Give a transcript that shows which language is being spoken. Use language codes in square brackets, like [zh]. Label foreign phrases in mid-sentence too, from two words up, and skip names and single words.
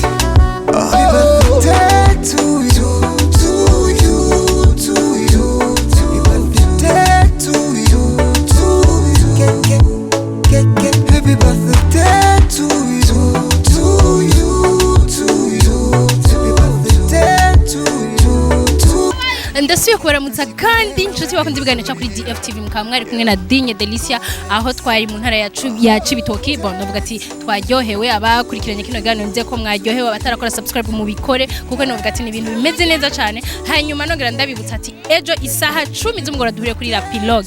[en] Happy birthday to you, to you, to you. Happy birthday to you, to you. Happy birthday to you, to you, to you. Happy birthday to you, to you. [rn] ndasuye kubaramutsa kandi inshuti bakunze ibiganiro kuri DFTV mukaba mwari kumwe na Delicia aho twari mu ntara ya Cibitoki bon navuga ati twaryohewe abakurikiranye kino kiganiro nze ko mwaryohewe abatarakora subscribe mu bikore kuko navuga ati ni ibintu bimeze neza cyane hanyuma nongera ndabibutsa ati ejo isaha 10 z'umugoroba duhure kuri Pirogue